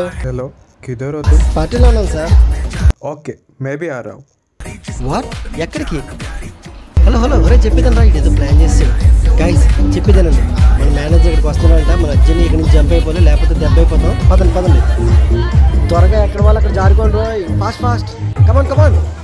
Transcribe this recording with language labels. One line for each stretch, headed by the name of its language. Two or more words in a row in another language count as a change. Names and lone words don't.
Hindi: हेलो किधर हो तुम?
Telugu: పార్టీలో ఉన్నాను సార్.
Hindi: ओके मैं भी आ रहा हूँ.
Telugu: వాట్? ఎక్కడికి? హలో హలో ఒరే చెప్పేదాను రా, ఇటు ఏదో ప్లాన్ చేస్తాడు. గైస్ చెప్పేదానండి, మన మేనేజర్ ఇక్కడికి వస్తున్నాడంట. మన అర్జున్ ఇక్కడి నుంచి జంప్ అయిపోలే, లేకపోతే దెబ్బ అయిపోతాం. పదండి త్వరగా ఎక్కడ వాళ్ళు అక్కడ జారుకోండి రోయ్.
English: fast come on come on.